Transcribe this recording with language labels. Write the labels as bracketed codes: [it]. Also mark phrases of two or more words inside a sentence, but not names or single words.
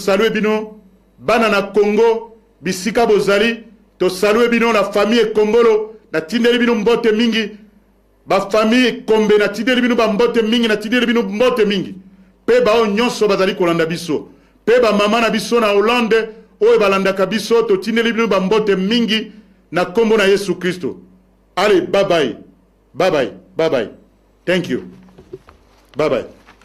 [ln] salue bino bana na Congo bisika bozali to salue bino [fr] la famille [ln] Kongolo na tindeli bino mbote mingi ba famille Kombe na tindeli bino ba mbote mingi na tindeli bino mbote mingi pe ba o nyonso bazali kolanda biso pe ba mama na biso na Hollande oyo balandaka biso to tindeli bino ba mbote mingi na kombo na Yesu Kristo. Allez, [en] bye bye. Bye bye. Bye bye. Thank you. Bye bye.